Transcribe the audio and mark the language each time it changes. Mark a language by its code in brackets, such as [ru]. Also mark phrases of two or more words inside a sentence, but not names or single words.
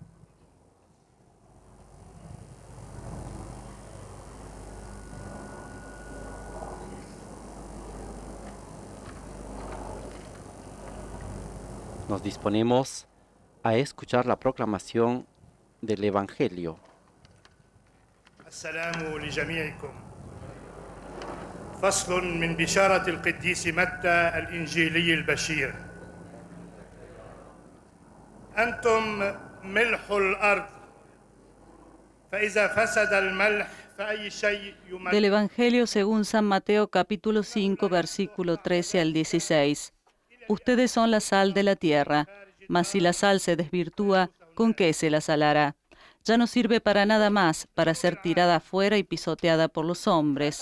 [es] Nos disponemos a escuchar la proclamación del Evangelio. [ar] السلام لجميعكم. فصل من بشارة القديس متى الإنجيلي البشير. أنتم ملح الأرض، فإذا فسد الملح فأي شيء [es] Del [ar] يملح. [es] Evangelio según San Mateo capítulo 5, versículo 13 al 16. Ustedes son la sal de la tierra, mas si la sal se desvirtúa, ¿con qué se la salará? Ya no sirve para nada más, para ser tirada afuera y pisoteada por los hombres.